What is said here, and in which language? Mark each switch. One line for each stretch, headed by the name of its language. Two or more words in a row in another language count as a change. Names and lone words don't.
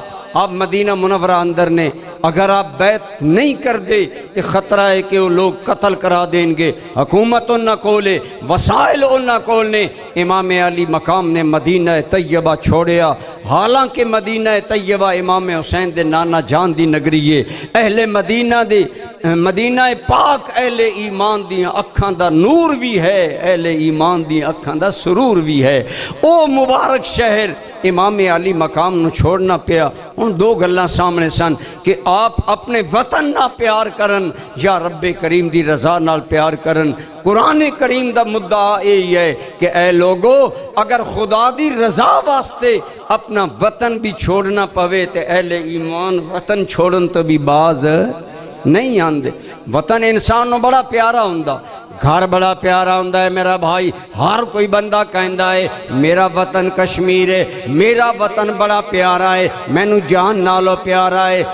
Punjabi: آپ مدینہ منورہ اندر نے اگر آپ بیعت نہیں کر دے تو خطرہ ہے کہ وہ لوگ قتل کرا دیں گے، حکومت نہ کولے، وسائل نہ کولنے۔ امام علی مقام نے مدینہ طیبہ چھوڑیا، حالانکہ مدینہ طیبہ امام حسین دے نانا جان دی نگری ہے۔ اہل مدینہ پاک اہل ایمان دیاں اکھاں دا نور بھی ہے، اہل ایمان دیاں اکھاں دا سرور بھی ہے۔ او مبارک شہر امام علی مقام نو چھوڑنا پیا۔ ان دو گلاں سامنے سن کہ آپ اپنے وطن نہ پیار کرن یا رب کریم دی رضا نال پیار کرن۔ قرآن کریم دا مدعا یہی ہے کہ اے لوگو اگر خدا دی رضا واسطے اپنا وطن بھی چھوڑنا پوے تے اہل ایمان وطن چھوڑن تو بھی باز نہیں آندے۔ وطن انسان نو بڑا پیارا ہوندہ، گھر بڑا پیارا ہوندہ ہے میرا بھائی، ہر کوئی بندہ کہندہ ہے میرا وطن کشمیر ہے، میرا وطن بڑا پیارا ہے، مینو جان نالو پیارا ہے۔